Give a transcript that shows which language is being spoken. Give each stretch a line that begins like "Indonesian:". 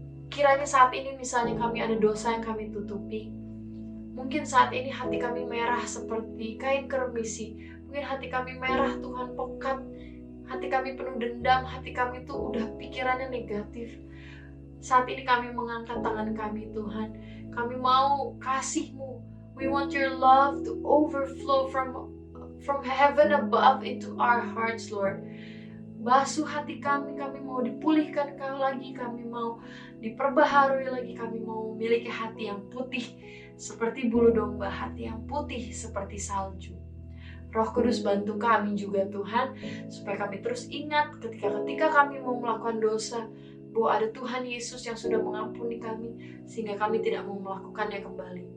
Indonesian: Kiranya saat ini misalnya kami ada dosa yang kami tutupi. Mungkin saat ini hati kami merah seperti kain kermisi. Mungkin hati kami merah Tuhan, pekat. Hati kami penuh dendam, hati kami tuh udah pikirannya negatif. Saat ini kami mengangkat tangan kami Tuhan. Kami mau kasih-Mu.
English: We want your love to overflow from heaven above into our hearts, Lord.
Indonesian: Basuh hati kami mau dipulihkan lagi, kami mau diperbaharui lagi, kami mau memiliki hati yang putih seperti bulu domba, hati yang putih seperti salju. Roh Kudus bantu kami juga Tuhan, supaya kami terus ingat ketika kami mau melakukan dosa, bahwa ada Tuhan Yesus yang sudah mengampuni kami, sehingga kami tidak mau melakukannya kembali.